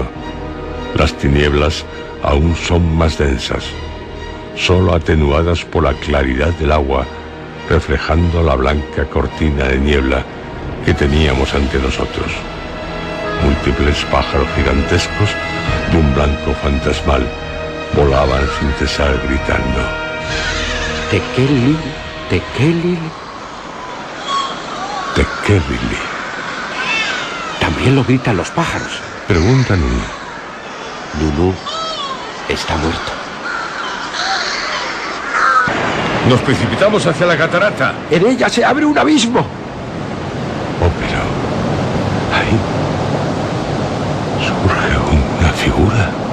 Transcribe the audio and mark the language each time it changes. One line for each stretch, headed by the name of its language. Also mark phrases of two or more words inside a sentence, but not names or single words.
Spanish: Las tinieblas aún son más densas, solo atenuadas por la claridad del agua, reflejando la blanca cortina de niebla que teníamos ante nosotros. Múltiples pájaros gigantescos de un blanco fantasmal, volaban sin cesar gritando: Tekelil, Tekelil. Tekelili. También lo gritan los pájaros. Pregunta Nunu. Nunu está muerto. Nos precipitamos hacia la catarata. En ella se abre un abismo. Oh, pero ahí surge una figura.